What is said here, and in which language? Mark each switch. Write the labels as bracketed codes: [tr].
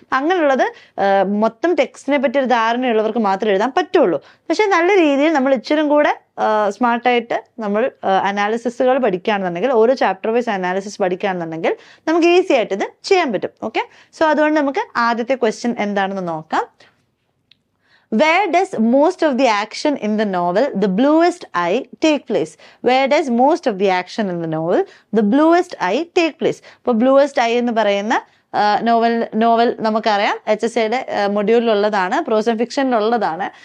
[ml] അങ്ങനെയുള്ളത് മൊത്തം ടെക്സ്റ്റിനെ പറ്റി ഒരു ധാരണയുള്ളവർക്ക് മാത്രമേ എഴുതാൻ പറ്റുള്ളൂ. പക്ഷെ നല്ല രീതിയിൽ നമ്മൾ ഇച്ചിരും കൂടെ സ്മാർട്ടായിട്ട് നമ്മൾ അനാലിസിസുകൾ പഠിക്കുകയാണെന്നുണ്ടെങ്കിൽ, ഓരോ ചാപ്റ്റർ വൈസ് അനാലിസിസ് പഠിക്കുകയാണെന്നുണ്ടെങ്കിൽ നമുക്ക് ഈസി ആയിട്ട് ഇത് ചെയ്യാൻ പറ്റും. ഓക്കെ, സോ അതുകൊണ്ട് നമുക്ക് ആദ്യത്തെ ക്വസ്റ്റ്യൻ എന്താണെന്ന് നോക്കാം. [en] Where does most of the action in the novel The Bluest Eye take place? Where does most of the action in the novel The Bluest Eye take place? [ml] ഇപ്പോൾ Bluest Eye എന്ന് പറയുന്ന novel നമുക്കറിയാം HSAയുടെ മൊഡ്യൂളിലുള്ളതാണ്, pros and ഫിക്ഷനിലുള്ളതാണ്.